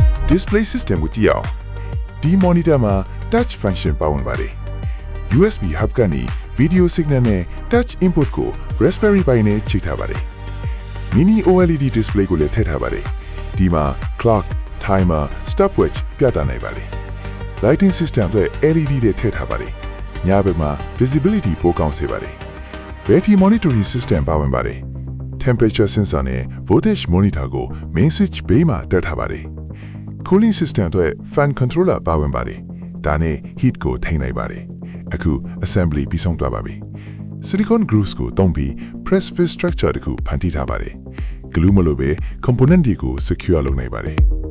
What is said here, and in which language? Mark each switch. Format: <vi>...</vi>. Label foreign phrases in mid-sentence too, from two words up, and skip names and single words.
<en>display system</en> <my>ကိုကြည့်အောင်ဒီ monitor မှာ</my> <en>touch function</en> <my>ပါဝင်ပါတယ်</my> <en>USB hub</en> <my>ကနေ</my> <en>video signal</en> <my>နဲ့</my> <en>touch input</en> <my>ကို Raspberry Pi နဲ့ချိတ်ထားပါတယ်</my> <en>mini OLED</en> <my>display ကိုလည်းထည့်ထားပါတယ်ဒီမှာ</my> <en>clock timer stopwatch</en> <my>ပြသနိုင်ပါတယ်</my> <en>lighting system</en> <my>အတွက် LED တွေထည့်ထားပါတယ်ည ဘက်မှာ visibility ပိုကောင်းစေပါတယ်</my> <en>battery monitoring system</en> <my>ပါဝင်ပါတယ်</my> <en>temperature sensor</en> <my>နဲ့</my> <en>voltage monitor</en> <my>ကို</my> <en>main switch</en> <my>ဘေးမှာတက်ထားပါတယ်</my> <en>cooling system</en> <my>အတွက်</my> <en>fan controller</en> <my>ပါဝင်ပါတယ်ဒါနဲ့ heat ကိုထိန်းနိုင်ပါတယ်အခု assembly ပြီးဆုံးသွားပါပြီ</my> <en>silicone glues</en> <my>ကိုသုံးပြီး</my> <en>press fit structure</en> <my>တခုဖန်တီးထားပါတယ် glue မလို့ပဲ component တွေကို secure လုပ်နိုင်ပါတယ်</my>